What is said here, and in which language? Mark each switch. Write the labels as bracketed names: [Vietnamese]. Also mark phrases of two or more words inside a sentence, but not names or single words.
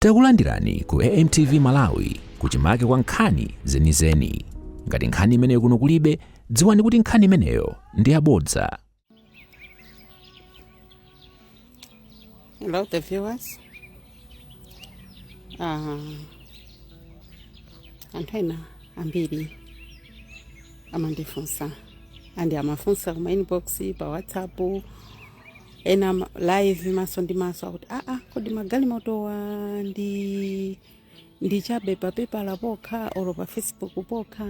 [Nyanja] Takulandirani ku AMTV Malawi kuchimake kwa nkhani zenizeni. Ngati nkhani imeneyo kuno kulibe, dziwani kuti nkhani imeneyo ndi yabodza. [English] Hello, the viewers. [Nyanja] Anthu ambiri amandifunsa andi amafunsa kuma inbox pa WhatsApp ena live maso ndi maso akuti kodi magalimoto ndi chabe pa paper la pokha olo pa Facebook pokha.